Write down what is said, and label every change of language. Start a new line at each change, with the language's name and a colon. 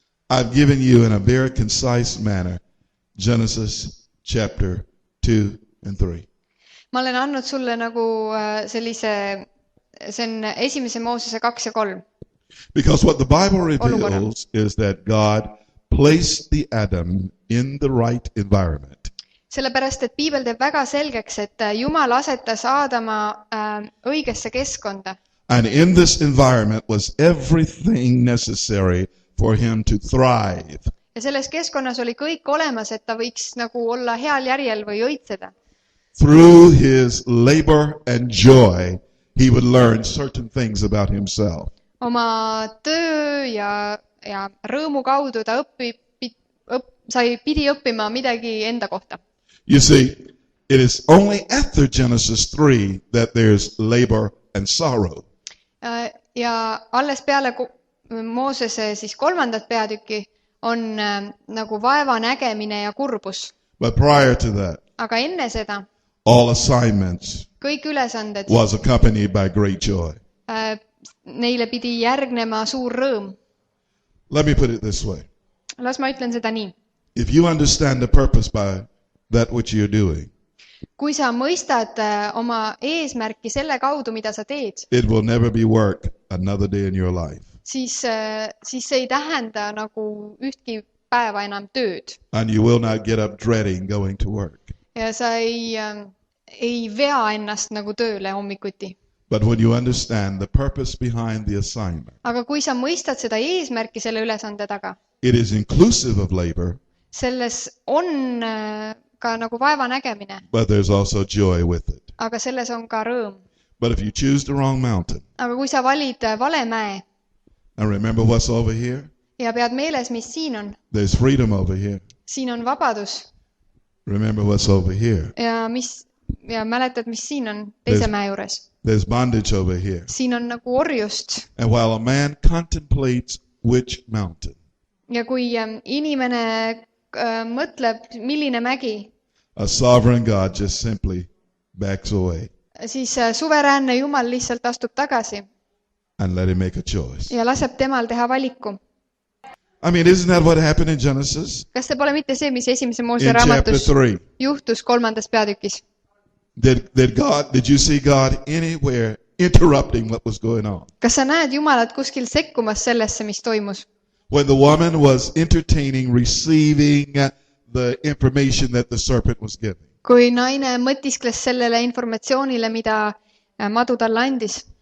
English: I've given you in a very concise manner Genesis chapter 2 and 3.
Estonian: Ma olen andnud sulle nagu sellise, see on esimese Moosese 2 ja 3.
English: Because what the Bible reveals is that God placed the Adam in the right environment.
Estonian: Sellepärast, et Piibel teeb väga selgeks, et Jumal asetas Aadama õigesse keskkonda.
English: And in this environment was everything necessary for him to thrive.
Estonian: Ja selles keskkonnas oli kõik olemas, et ta võiks nagu olla heal järjel või õitseda.
English: Through his labor and joy, he would learn certain things about himself.
Estonian: Oma töö ja rõõmu kaudu ta pidi õppima midagi enda kohta.
English: You see, it is only after Genesis 3 that there's labor and sorrow.
Estonian: Ja alles peale Moosese siis 3. peatüki on nagu vaeva nägemine ja kurbus.
English: But prior to that,
Estonian: aga enne seda,
English: all assignments
Estonian: kõik ülesanded
English: was accompanied by great joy.
Estonian: Neile pidi järgnema suur rõõm.
English: Let me put it this way.
Estonian: Las ma ütlen seda nii.
English: If you understand the purpose by that which you're doing,
Estonian: kui sa mõistad oma eesmärki selle kaudu, mida sa teed,
English: it will never be work another day in your life.
Estonian: Siis see ei tähenda nagu ühtki päeva enam tööd.
English: And you will not get up dreading going to work.
Estonian: Ja sa ei vea ennast nagu tööle hommikuti.
English: But when you understand the purpose behind the assignment,
Estonian: aga kui sa mõistad seda eesmärki selle ülesande taga,
English: it is inclusive of labor,
Estonian: selles on ka nagu vaeva nägemine,
English: but there's also joy with it.
Estonian: aga selles on ka rõõm.
English: But if you choose the wrong mountain,
Estonian: aga kui sa valid vale mäe,
English: and remember what's over here,
Estonian: ja pead meeles, mis siin on,
English: there's freedom over here.
Estonian: Siin on vabadus.
English: Remember what's over here.
Estonian: Ja mäletad, mis siin on teise mäe juures.
English: There's bondage over here.
Estonian: Siin on nagu orjust.
English: And while a man contemplates which mountain,
Estonian: ja kui inimene mõtleb, milline mägi,
English: a sovereign God just simply backs away.
Estonian: Siis suveräänne Jumal lihtsalt astub tagasi.
English: And let him make a choice.
Estonian: Ja laseb temal teha valiku.
English: I mean, isn't that what happened in Genesis?
Estonian: Kas see pole mitte see, mis esimese Moose raamatus juhtus 3. peatükis?
English: Did you see God anywhere interrupting what was going on?
Estonian: Kas sa näed Jumalat kuskil sekkumas sellesse, mis toimus?
English: When the woman was entertaining, receiving the information that the serpent was giving.
Estonian: Kui naine mõtiskles sellele informatsioonile, mida madu talle andis.